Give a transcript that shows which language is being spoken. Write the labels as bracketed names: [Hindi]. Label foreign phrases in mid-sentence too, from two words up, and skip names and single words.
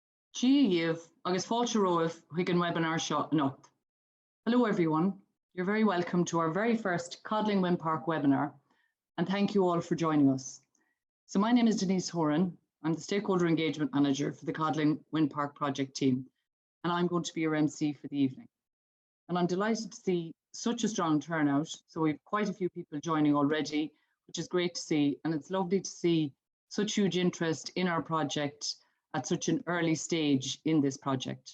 [Irish] Díomh agus fáilte romh chuig an webinar seo anocht. [English] Hello everyone, you're very welcome to our very first Codling Wind Park webinar, and thank you all for joining us. So my name is Denise Horan, I'm the Stakeholder Engagement Manager for the Codling Wind Park project team, and I'm going to be your MC for the evening. And I'm delighted to see such a strong turnout, so we've quite a few people joining already, which is great to see, and it's lovely to see such huge interest in our project at such an early stage in this project.